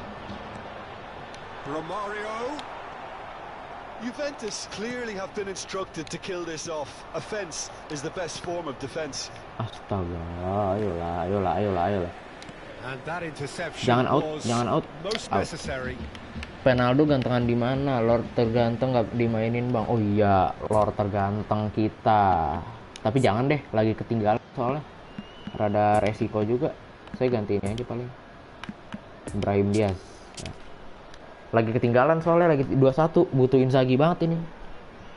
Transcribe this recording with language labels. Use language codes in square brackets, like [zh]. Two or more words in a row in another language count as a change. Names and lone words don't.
[en] Romario. Juventus clearly have been instructed to kill this off. Offense is the best form of defense. [id] Astaga, ayolah. [en] And that interception [id] Jangan out, [en] was [id] jangan out. [en] most [id] Out. [en] necessary. [id] Penaldo gantengan di mana? Lord terganteng nggak dimainin bang? Oh iya, Lord terganteng kita. Tapi jangan deh, lagi ketinggalan soalnya. Rada resiko juga. Saya gantiin aja paling. Brahim Diaz. Lagi ketinggalan soalnya, lagi 2-1. Butuh Inzaghi banget ini.